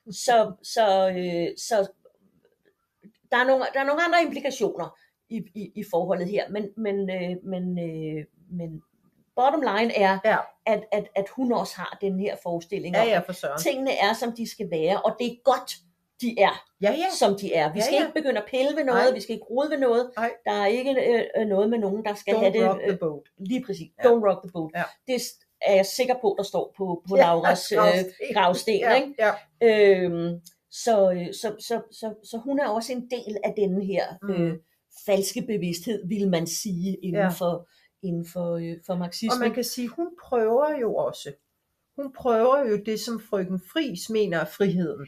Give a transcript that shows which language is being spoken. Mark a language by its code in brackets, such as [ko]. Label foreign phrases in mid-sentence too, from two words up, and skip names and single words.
[da] Så der er nogle andre implikationer i forholdet her, men [en] bottom line [da] er, at hun også har den her forestilling om, for søren. Tingene er, som de skal være, og det er godt, de er, som de er. Vi skal ikke begynde at pille ved noget, vi skal ikke rode ved noget. Der er ikke noget med nogen, der skal have det. [en] Don't rock the boat. [da] Lige præcis. [en] Don't rock the boat. [da] Det er jeg sikker på, der står på Lauras gravsten. Ikke? Så hun er også en del af denne her falske bevidsthed, vil man sige, inden for marxismen. Og man kan sige, hun prøver jo det, som frøken Friis mener er friheden.